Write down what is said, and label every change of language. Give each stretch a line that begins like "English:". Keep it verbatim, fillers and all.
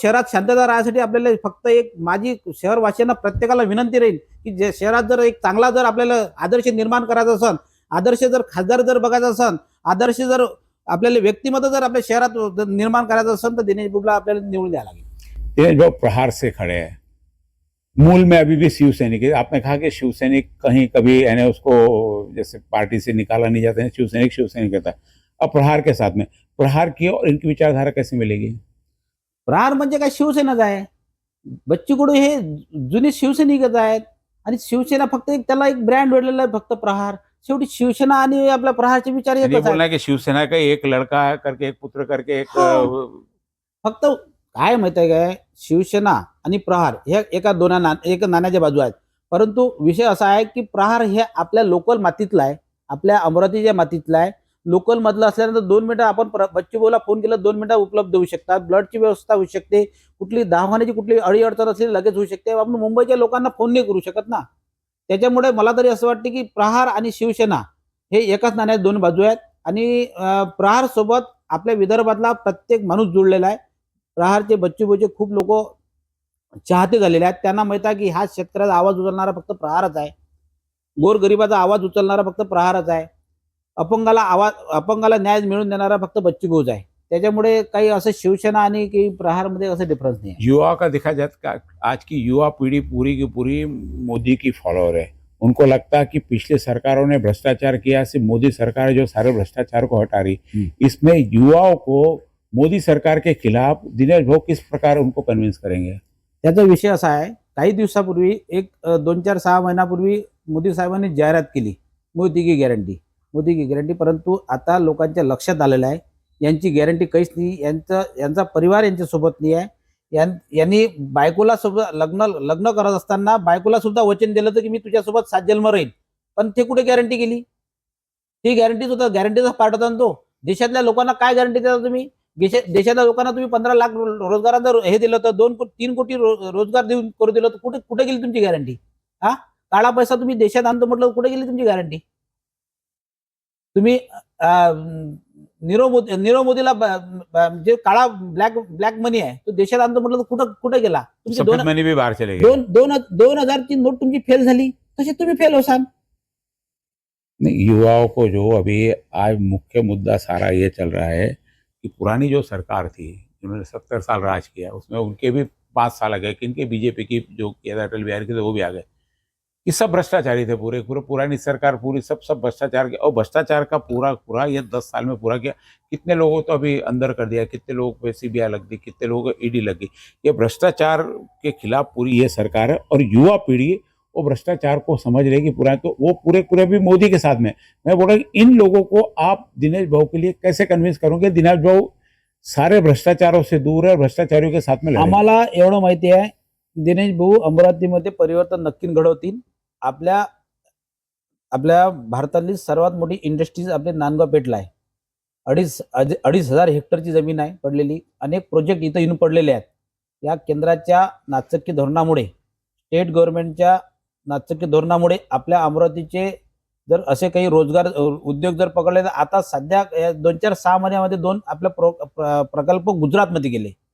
Marathi: शहरात शांतता राहण्यासाठी आपल्याला फक्त एक माझी शहरवासियांना प्रत्येकाला विनंती राहील की जे शहरात जर एक चांगला जर आपल्याला आदर्श निर्माण करायचा असन, आदर्श जर खासदार जर बघायचा असन, आदर्श जर आपल्याला व्यक्तिमत्व जर आपल्या शहरात जर निर्माण करायचं असेल तर दिनेश बुबला आपल्याला निवडून द्यावं लागेल.
Hindi: दिनेश भाऊ प्रहार से खड़े हैं, मूल में अभी भी शिवसैनिक है। आपने कहा कि शिवसैनिक कहीं कभी यानी उसको जैसे पार्टी से निकाला नहीं जाता है, शिवसैनिक शिवसैनिक रहता है। अब प्रहार के साथ में प्रहार किए और इनकी विचारधारा कैसे मिलेगी?
Marathi: रार म्हणजे काय, शिवसेनाच आहे. बच्चू कडू हे जुने शिवसैनिकच आहेत आणि शिवसेना फक्त एक त्याला एक ब्रँड वेढलेला आहे फक्त प्रहार. शेवटी शिवसेना आणि आपल्या प्रहारचे विचार
Hindi: यानी ये
Marathi: एकच
Hindi: बोलना
Marathi: आहे.
Hindi: है कि शिवसेना का एक लड़का करके, एक पुत्र करके, एक हाँ। अ,
Marathi: फक्त काय माहिती आहे काय, शिवसेना आणि प्रहार हे एका दोना ना एक नाण्याच्या बाजू आहेत. परंतु विषय असा आहे की प्रहार हे आपल्या लोकल मातीतला आहे, आपल्या अमरावतीच्या मातीतला आहे, लोकल मधला असल्यानंतर दोन मिनिटं आपण प्र- बच्चूभाऊला फोन केला, दोन मिनिटं उपलब्ध होऊ शकतात. ब्लडची व्यवस्था होऊ शकते, कुठली दवाखान्याची कुठली अडीअडचण असली लगेच होऊ शकते. आपण मुंबईच्या लोकांना फोन नाही करू शकत ना. त्याच्यामुळे मला तरी असं वाटते की प्रहार आणि शिवसेना हे एकाच नाण्याच्या दोन बाजू आहेत. आणि अं, प्रहार सोबत आपल्या विदर्भातला प्रत्येक माणूस जुळलेला आहे. प्रहारचे बच्चूबच्चे खूप लोक चाहते झालेले आहेत. त्यांना माहित आहे की हा शेतकऱ्याचा आवाज उचलणारा फक्त प्रहारच आहे, गोरगरिबाचा आवाज उचलणारा फक्त प्रहारच आहे, अपंगाला आवाज अपंगाला न्याय मिळवून देणारा फक्त बच्चूभाऊच आहे. त्याच्यामुळे काही असं शिवसेना आणि की प्रहारमध्ये असं डिफरन्स नाही आहे.
Hindi: युवा का देखा जाए का आज की युवा पीढ़ी पूरी की पूरी मोदी की फॉलोअर है। उनको लगता है कि पिछले सरकारों ने भ्रष्टाचार किया, सिर्फ मोदी सरकार है जो सारे भ्रष्टाचार को हटा रही। इसमें युवाओं को मोदी सरकार के खिलाफ दिनेश भाऊ किस प्रकार उनको कन्विंस करेंगे?
Marathi: त्याचा विषय असा आहे, काही दिवसापूर्वी एक अ, दोन चार सहा महिन्यापूर्वी मोदी साहेबांनी जाहिरात केली
Hindi: मोदी की गॅरंटी, मोदी की गॅरंटी.
Marathi: परंतु आता लोकांच्या लक्षात आलेलं आहे यांची गॅरंटी काहीच नाही. यांचा यांचा परिवार यांच्यासोबत नाही आहे. यां यांनी बायकोला सोबत लग्न लग्न करत असताना बायकोला सुद्धा वचन दिलं होतं की मी तुझ्यासोबत सात जन्म राहील, पण ते कुठे गॅरंटी गेली? ती गॅरंटी सुद्धा गॅरंटीचा पार्ट होता ना तो. देशातल्या लोकांना काय गॅरंटी देता तुम्ही? देशा देशातल्या लोकांना तुम्ही पंधरा लाख रो- रोजगाराचा रो- हे दिलं होतं, दोन को- तीन कोटी रो- रोजगार देऊन करू दिलं होतं. कुठे कुठे गेली तुमची गॅरंटी? हा काळा पैसा तुम्ही देशात आणतो म्हटलं, कुठे गेली तुमची गॅरंटी? तुम्ही अं, नीरव मोदी नीरव मोदीला ब- ब- जे काळा ब्लॅक ब्लॅक मनी आहे तो देशात आणतो म्हटलं, कुठं कुठे गेला? तुमचे दोन
Hindi: सफेद मनी भी बाहर चले गए.
Marathi: दोन दोन दोन हजारची नोट तुमची फेल झाली, तसे तुम्ही फेल होसान.
Hindi: नहीं, युवाओं को जो अभी आज मुख्य मुद्दा सारा ये चल रहा है कि पुरानी जो सरकार थी जिन्होंने सत्तर साल राज किया, उसमें उनके भी पाँच साल आ गए, किनके बीजेपी की जो किया था अटल बिहारी की, तो वो भी आ गए. ये सब भ्रष्टाचारी थे पूरे पूरे पुरानी सरकार पूरी सब सब भ्रष्टाचार के, और भ्रष्टाचार का पूरा पूरा ये दस साल में पूरा किया. कितने लोगों को तो अभी अंदर कर दिया, कितने लोगों पे सीबीआई लग दी, कितने लोगों को ईडी लग गई. ये भ्रष्टाचार के खिलाफ पूरी ये सरकार है, और युवा पीढ़ी वो भ्रष्टाचार को समझ रही कि पूरा तो वो पूरे पूरे भी मोदी के साथ में. मैं बोला कि इन लोगों को आप दिनेश भाऊ के लिए कैसे कन्विंस करोगे? दिनेश भाऊ सारे भ्रष्टाचारों से दूर है और भ्रष्टाचारियों के साथ में लड़ रहे हैं.
Marathi: आम्हाला एवढं माहिती आहे दिनेश भाऊ अमरावतीमध्ये परिवर्तन नक्की घडवतील. आपल्या आपल्या भारतातली सर्वात मोठी इंडस्ट्रीज आपले नांदगाव पेठला आहे. अडीच अज- अडीच हजार हेक्टरची जमीन आहे पडलेली. अनेक प्रोजेक्ट इथं येऊन पडलेले आहेत. या केंद्राच्या नाचक्की धोरणामुळे, स्टेट गव्हर्नमेंटच्या नाचक्की धोरणामुळे आपल्या अमरावतीचे जर असे काही रोजगार अ, उद्योग जर पकडले तर आता सध्या अ, दोन चार सहा महिन्यामध्ये दोन आपल्या प्रो प्र- प्रकल्प गुजरातमध्ये गेले.